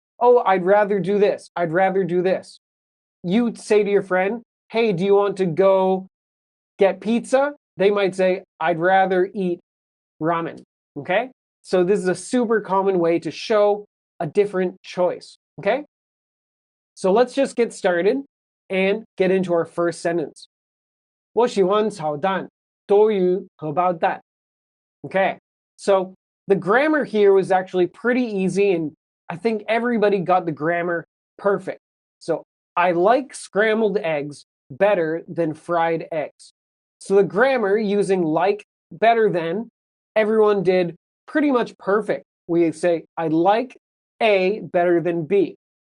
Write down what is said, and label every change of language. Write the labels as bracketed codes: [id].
[en] Oh, I'd rather do this. I'd rather do this. You say to your friend, hey, do you want to go get pizza? They might say, I'd rather eat ramen. Okay? So this is a super common way to show a different choice. Okay? So let's just get started and get into our first sentence. [zh] 我喜欢炒蛋多于荷包蛋. [en] Okay, so the grammar here was actually pretty easy, and I think everybody got the grammar perfect. So I like scrambled eggs better than fried eggs. So the grammar using like better than, everyone did pretty much perfect. We say I like A better than B.